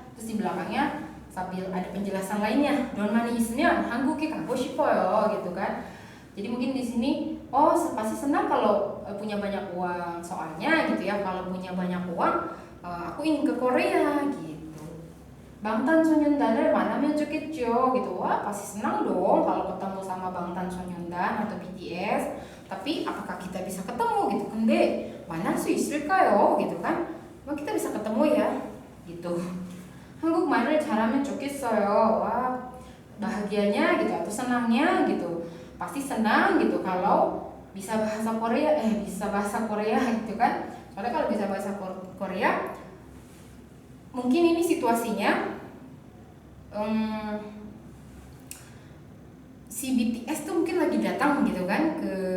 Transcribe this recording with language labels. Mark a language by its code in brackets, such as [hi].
[id] Terus di belakangnya sambil ada penjelasan lainnya, [ko] 돈 많이 있으면 한국에 가고 싶어요 [id] gitu kan. Jadi mungkin di sini oh pasti senang kalau punya banyak uang, soalnya gitu ya, kalau punya banyak uang aku ingin ke Korea gitu. [ko] 방탄소년단을 만나면 좋겠죠 [id] gitu. Wah pasti senang dong kalau ketemu sama 방탄소년단 atau BTS. Tapi apakah kita bisa ketemu gitu? [ko] 근데 만날 수 있을까요 [id] gitu kan? Wah kita bisa ketemu ya gitu. [ko] 한국말을 잘하면 좋겠어요. [id] Wah bahagianya gitu atau senangnya gitu. Pasti senang gitu kalau bisa bahasa Korea gitu kan. Soalnya kalau bisa bahasa Korea mungkin ini situasinya si BTS tuh mungkin lagi datang gitu kan ke